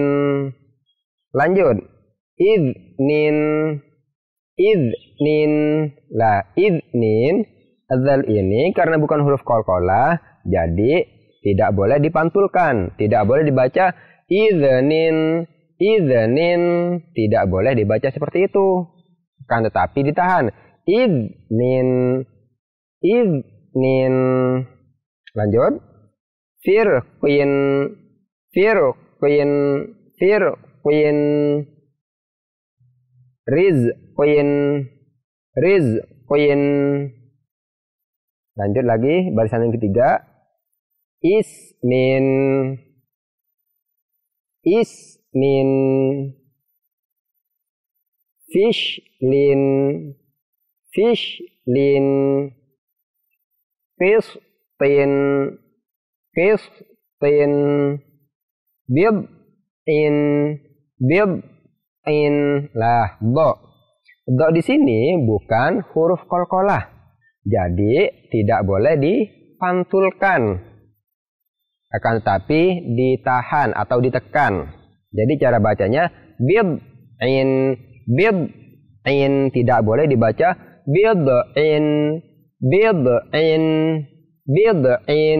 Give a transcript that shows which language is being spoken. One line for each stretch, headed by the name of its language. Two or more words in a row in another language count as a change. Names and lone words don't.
Arabic: Lanjut. إذنٍ، إذنٍ. Lah, idnin.
Indonesian: Adzal ini karena bukan huruf qalqalah, jadi tidak boleh dipantulkan. Tidak boleh dibaca
Arabic: إذنٍ، إذنٍ.
Indonesian: Tidak boleh dibaca seperti itu. Kan tetapi ditahan.
Arabic: إذنٍ، إذنٍ. Lanjut. فرقٍ، فرقٍ، فرقٍ. رزقٍ، رزقٍ.
Indonesian: Lanjut lagi, barisan yang ketiga.
Arabic: إسمٍ، إسمٍ. فصلٍ، فصلٍ. قسطٍ، قسطٍ. بضعٍ، بضعٍ.
Indonesian: Lah, do. Do di sini bukan huruf qalqalah. Jadi tidak boleh dipantulkan. Akan tetapi ditahan atau ditekan. Jadi cara bacanya
Arabic: بضعٍ، بضعٍ.
Indonesian: Tidak boleh dibaca
Arabic: بضعٍ، بضعٍ، بضعٍ.